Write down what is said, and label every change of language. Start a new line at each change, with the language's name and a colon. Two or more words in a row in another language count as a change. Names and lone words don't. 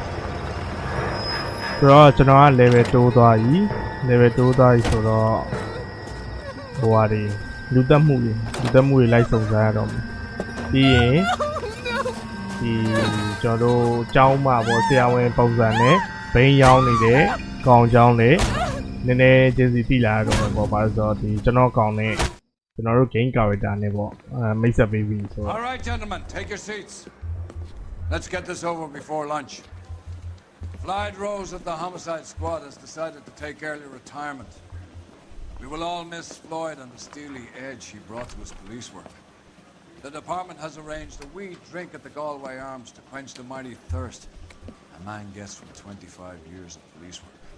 Burmese: ဆိုတော့ကျွန်တော်က level တိုးသွားပြီ level တိုးသွားပြီဆိုတော့ဟိုဟာတွေလူတက်မှုတွေလိုက်စုံစမ်းရတော့မယ်ပြီးရင်ဒီကျွန်တော်တို့ကျောင်းမှာပေါ့ဆရာဝန်ပုံစံနဲ့ဘိန်းရောင်းနေတဲ့ကောင်ကျောင်းလေးနည်းနည်းချင်းစီတိလာတော့မယ်ပေါ့ပါဆိုတော့ဒီကျွန်တော်ကောင်နဲ့ကျွန်တော်တို့
English: game character
Burmese: နဲ့ပေါ့မိတ်ဆက်ပေးပြီဆိုတော့
English: All right gentlemen take your seats let's get this over before lunch Clyde Rose of the homicide squad has decided to take early retirement We will all miss Floyd and the steely edge he brought to his police work. The department has arranged a wee drink at the Galway Arms to quench the mighty thirst a man gets from 25 years of police work.